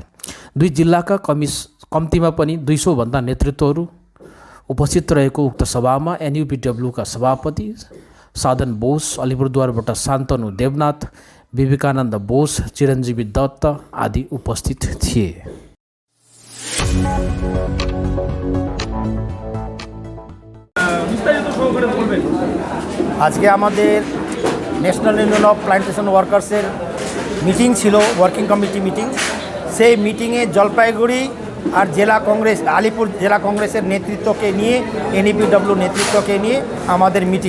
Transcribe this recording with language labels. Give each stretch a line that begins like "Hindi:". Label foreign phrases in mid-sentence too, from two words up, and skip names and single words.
Nepali: दुई जिल्लाका कम्तीमा पनि 200 भन्दा नेतृत्वहरू उपस्थित रहेको उक्त सभामा एनयुपीडब्ल्यूका सभापति साधन बोस, अलिपुरद्वारबाट शान्तनु देवनाथ, विवेकानन्द बोस, चिरञ्जीवी दत्त आदि उपस्थित थिए।
Bangla: আজকে আমাদের ন্যাশনাল ইউনিয়ন অফ প্লান্টেশন ওয়ার্কার্সের মিটিং ছিল,
English: working committee meeting.
Bangla: সেই মিটিংয়ে জলপাইগুড়ি আর জেলা কংগ্রেস, আলিপুর জেলা কংগ্রেসের নেতৃত্বকে নিয়ে, এনইপিডব্লিউ নেতৃত্বকে নিয়ে আমাদের মিটিং।